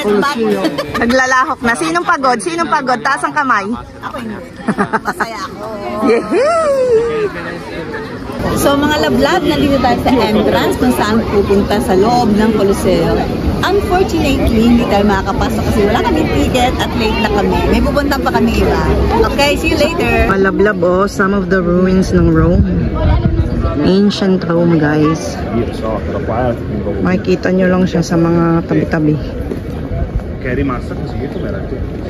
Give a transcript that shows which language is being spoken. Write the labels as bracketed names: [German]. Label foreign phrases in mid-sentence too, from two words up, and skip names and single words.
[Filipino] Naglalahok na. Sinong pagod? Sinong pagod? Taas ang kamay. Ako yun. Masaya ako. So mga lablab, nandito tayo sa entrance kung saan pupunta sa loob ng Coliseo. Unfortunately, hindi tayo makakapasok kasi wala kaming ticket at late na kami. May pupunta pa kami iba. [English] Okay, see you later! [Filipino] Malablab oh, [English] some of the ruins ng Rome. Ancient Rome, guys. [Filipino] Makikita nyo lang siya sa mga tabi-tabi. [Italian] Che è rimasta così, com'era tu?